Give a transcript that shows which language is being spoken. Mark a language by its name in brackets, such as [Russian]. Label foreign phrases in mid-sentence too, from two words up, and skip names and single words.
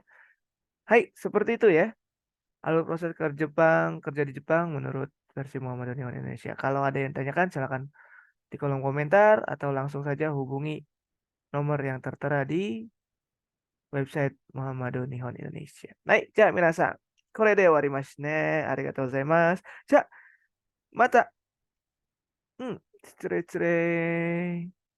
[Indonesian] Hai, seperti itu ya. Alur proses kerja di Jepang menurut versi Muhammadiyah Indonesia. Kalau ada yang tanyakan, silakan di kolom komentar atau langsung saja hubungi nomor yang tertera di website Muhammadiyah Nihon Indonesia. Naik, [Japanese] じゃ、皆さん. これでわりますね。ありがとうございます. じゃ、また. Hmm, 失礼。